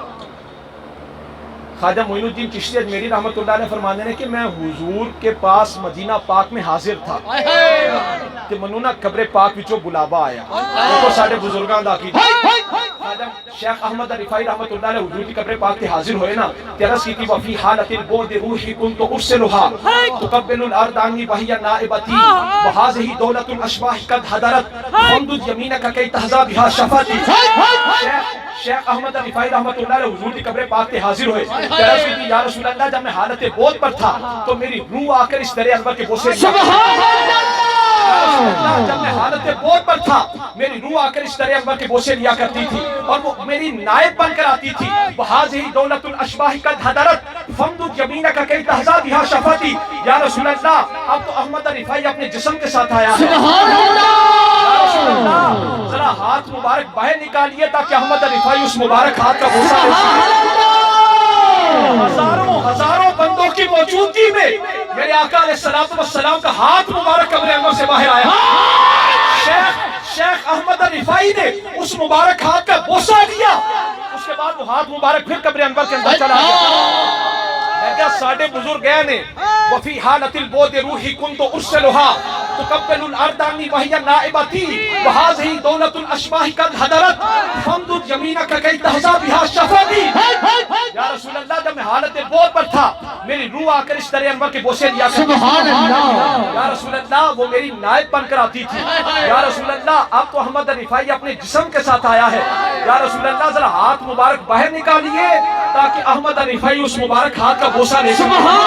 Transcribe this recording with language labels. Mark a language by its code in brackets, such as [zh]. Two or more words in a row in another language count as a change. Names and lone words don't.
[ur] خواجہ معین الدین چشتی اجمیری [ar] رحمت اللہ علیہ [ur] فرمانے نے کہ میں حضور کے پاس مدینہ پاک میں حاضر تھا کہ [pa] منو نا قبر پاک وچوں بلاوا آیا، دیکھو ساڈے بزرگاں دا عقیدہ۔ [ur] خواجہ شیخ احمد رفاعی رحمت اللہ علیہ حضور کی قبر پاک تے حاضر ہوئے نا، عرض کی [ar] وفی حالت البعد روحی کنت ارسلها تقبل الارض عنی وہی نائبتی وہذہ دولت الاشباح قد حضرت فامدد یمینک کی تحظی بها شفاتی۔ [ur] شیخ احمد رفاعی [ar] رحمت اللہ علیہ [ur] حضور کی قبر پاک تے حاضر ہوئے، عرض کی [ar] یا رسول اللہ [ur] جب میں حالت بوجھ پر تھا تو میری روح آ کر اس دریا انور کے بوسے لیا، جب میں حالت بوجھ پر تھا میری روح آ کر اس دریا انور کے بوسے لیا کرتی تھی اور وہ میری نائب بن کر آتی تھی۔ [ar] وہذہ دولت الاشباح قد حضرت فامدد یمینک کی تحظی بها شفاتی۔ یا رسول اللہ [ur] اب تو احمد رفاعی اپنے جسم کے ساتھ آیا ہے، [ar] یا رسول اللہ [ur] ذرا ہاتھ مبارک باہر نکالیے تاکہ احمد رفاعی اس مبارک ہاتھ کا بوسہ لے سکے۔ ہزاروں بندوں کی موجودگی میں میرے آقا [ar] علیہ السلام [ur] کا ہاتھ مبارک قبر انور سے باہر آیا، شیخ احمد رفاعی نے اس مبارک ہاتھ کا بوسہ لیا، اس کے بعد وہ ہاتھ مبارک پھر قبر انور کے اندر چلا گیا۔ [pa] میں کیا ساڑھے بزرگ گئے نے [ar] وفی حالت البعد روحی کنت ارسلها تقبل الارض عنی وہی نائبتی وہذہ دولت الاشباح قد حضرت فامدد یمینک کی تحظی بها شفاتی۔ یا رسول اللہ [ur] جب میں حالت بعد پر تھا میری روح آ کر اس دریا انور کے بوسے لیا کرتی تھی، [ar] یا رسول اللہ [ur] وہ میری نائب بن کر آتی تھی۔ [ar] یا رسول اللہ [ur] اب تو احمد رفاعی اپنے جسم کے ساتھ آیا ہے، [ar] یا رسول اللہ [ur] ذرا ہاتھ مبارک باہر نکالیے تاکہ احمد رفاعی اس مبارک ہاتھ کا بوسہ لے سکے۔